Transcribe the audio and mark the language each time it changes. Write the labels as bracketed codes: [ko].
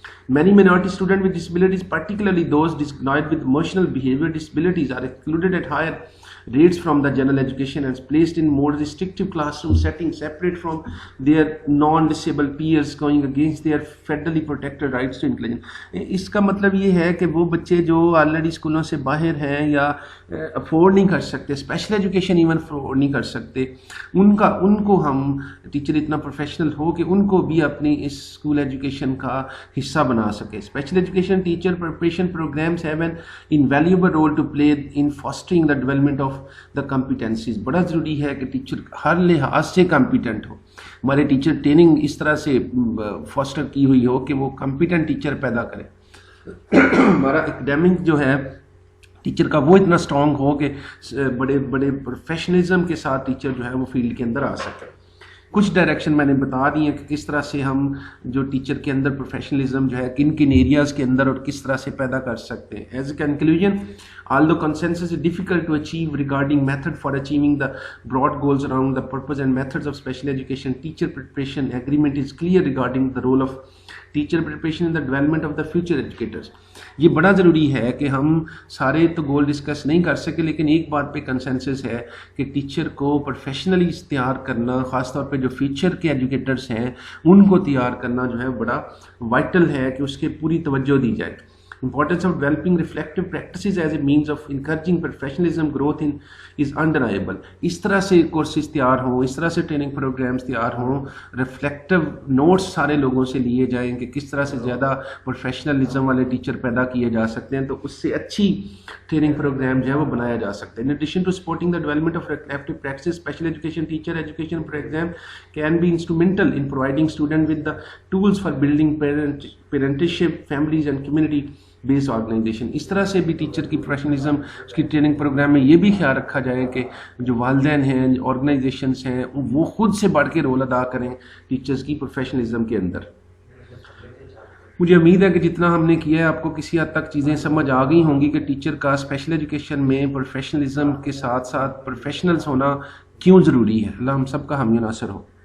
[en] Many minority students with disabilities, particularly those diagnosed with emotional behavior disabilities, are excluded at higher rates from the general education and placed in more restrictive classroom settings, separate from their non-disabled peers, going against their federally protected rights to intelligence. [ur] اس کا مطلب یہ ہے کہ وہ بچے جو already اسکولوں سے باہر ہیں یا افورڈ نہیں کر سکتے, اسپیشل ایجوکیشن ایون افورڈ نہیں کر سکتے, ان کو ہم ٹیچر اتنا پروفیشنل ہو کہ ان کو بھی اپنی اس اسکول ایجوکیشن کا حصہ بنا سکے. [en] Special education teacher preparation programs have an invaluable role to play in fostering the development of the competencies. [ur] بڑا ضروری ہے کہ ٹیچر ہر لحاظ سے کمپیٹنٹ ہو. ہمارے ٹیچر ٹریننگ اس طرح سے فاسٹر کی ہوئی ہو کہ وہ کمپیٹنٹ ٹیچر پیدا کرے. ہمارا اکیڈیمک جو ہے ٹیچر کا وہ اتنا اسٹرانگ ہو کہ بڑے بڑے پروفیشنلزم کے ساتھ ٹیچر جو ہے وہ فیلڈ کے اندر آ سکے. کچھ ڈائریکشن میں نے بتا دی ہیں کہ کس طرح سے ہم جو ٹیچر کے اندر پروفیشنلزم جو ہے کن کن ایریاز کے اندر اور کس طرح سے پیدا کر سکتے ہیں. [en] As a conclusion, although consensus is difficult to achieve regarding method for achieving the broad goals around the purpose and methods of special education teacher preparation, agreement is clear regarding the role of teacher preparation in the development of the future educators. [ur] یہ بڑا ضروری ہے کہ ہم سارے تو گول discuss نہیں کر سکے, لیکن ایک بات پہ کنسنسس ہے کہ ٹیچر کو پروفیشنلی تیار کرنا, خاص طور پہ جو فیوچر کے ایجوکیٹرس ہیں ان کو تیار کرنا جو ہے بڑا وائٹل ہے کہ اس کے پوری توجہ دی جائے. [en] Importance of developing reflective practices as a means of encouraging professionalism growth is undeniable. [ur] اس طرح سے کورسز تیار ہوں, اس طرح سے ٹریننگ پروگرامز تیار ہوں, ریفلیکٹیو نوٹس سارے لوگوں سے لیے جائیں کہ کس طرح سے زیادہ پروفیشنلزم والے ٹیچر پیدا کیے جا سکتے ہیں, تو اس سے اچھی ٹریننگ پروگرام جو ہے وہ بنایا جا سکتا ہے. [en] In addition to supporting the development of reflective practices, special education teacher education program can be instrumental in providing students with the tools for building parentage, families and community base organization. [ur] اس طرح سے بھی teacher کی professionalism اس کی training programme میں یہ بھی خیال رکھا جائے کہ جو والدین ہیں, آرگنائزیشنس ہیں, وہ خود سے بڑھ کے رول ادا کریں ٹیچرز کی پروفیشنلزم کے اندر. مجھے امید ہے کہ جتنا ہم نے کیا ہے آپ کو کسی حد تک چیزیں سمجھ آ گئی ہوں گی کہ ٹیچر کا اسپیشل ایجوکیشن میں پروفیشنلزم کے ساتھ ساتھ پروفیشنلز ہونا کیوں ضروری ہے. اللہ ہم سب کا حامی و ناصر ہو.